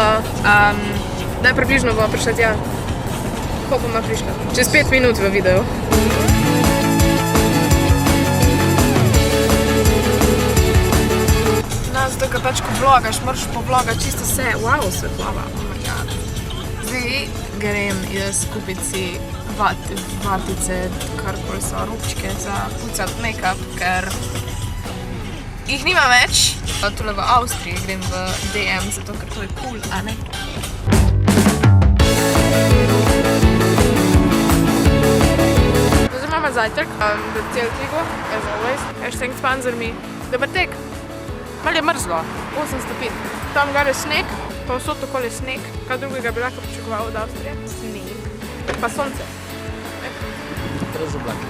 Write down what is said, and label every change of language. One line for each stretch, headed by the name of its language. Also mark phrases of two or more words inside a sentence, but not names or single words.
Slovenian: Daj približno bomo prišli tja. Kako bomo prišli? Čez 5 minut v videu. Zato, ker pač ko vlogaš, moraš povlogati čisto vse. Wow, svetlava,
English: oh my god.
Slovenian: Zdaj grem jaz kupiti si vatice, karkoli so, rupčke za pucati make-up, ker jih nima več. Tule v Avstriji grem v DM, zato ker to je cool, a ne? Zdaj imamo zajtrk, v Celtigu,
English: as always. Hashtag sponsor me.
Slovenian: Dobar tek. Malo je mrzlo, 8 stopinj. Tam gor je sneg, pa vsod okoli je sneg. Kaj drugega bi lahko pričakoval od Avstrije? Sneg. Pa sonce. Brez oblake.